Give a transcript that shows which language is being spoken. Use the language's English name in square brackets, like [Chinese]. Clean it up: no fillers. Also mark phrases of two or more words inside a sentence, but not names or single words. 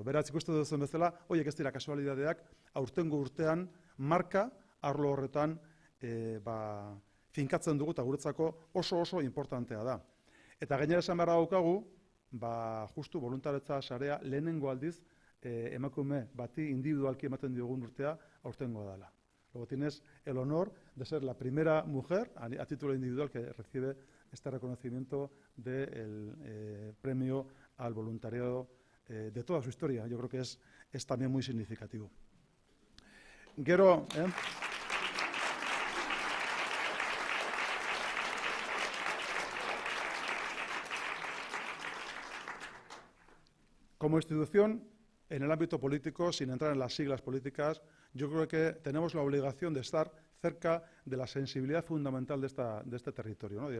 [Basque] Beraz, ikusten duzen bezala, horiek ez dira kasualidadeak, aurtengo urtean marka arlo horretan finkatzen dugu eta guretzako oso importantea da. Eta gainera esan beharra daukagu, justu voluntaretza sarea lehenengo aldiz emakume bati individualki ematen diogun urtea aurtengoa dela. [Spanish] Luego tienes el honor de ser la primera mujer a título individual que recibe este reconocimiento del premio al voluntariado de toda su historia. Yo creo que es también muy significativo. Gero, como institución, en el ámbito político, sin entrar en las siglas políticas, yo creo que tenemos la obligación de estar cerca de la sensibilidad fundamental de este territorio, ¿no?